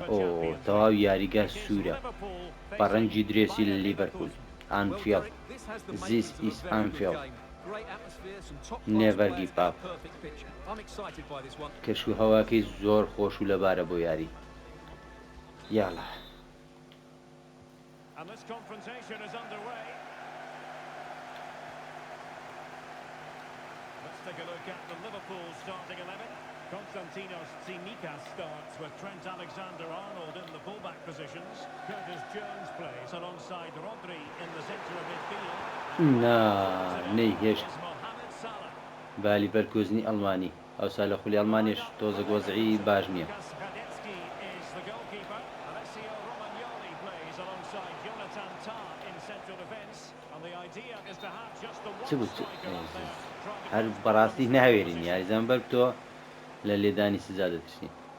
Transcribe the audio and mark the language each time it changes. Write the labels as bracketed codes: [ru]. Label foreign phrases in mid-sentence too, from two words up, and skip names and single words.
[ckb] ئۆ تەواو یاریگە سوورە بە ڕەنگی درێسی لە لیڤەرپول. [en] Anfield this is Anfield never give up. [ckb] کەشو هەواکەی زۆر خۆش و لەبارە بۆ یاری. یاڵە [en] take a look at the Liverpool starting 11. Konstantinos Tsimikas starts with Trent Alexander-Arnold in the fullback positions. Curtis Jones plays alongside Rodri in the centre of midfield. [ckb] نەیهێشت با لیڤەرکوزنی ئەڵمانی ئەو سا لە خولی ئەڵمانیش تۆزە گۆزعی باش نییە. چ بوو هەر بەڕاستی ناوێرین یاریزان بەر تۆ لە لێدانی سزا دەترسین.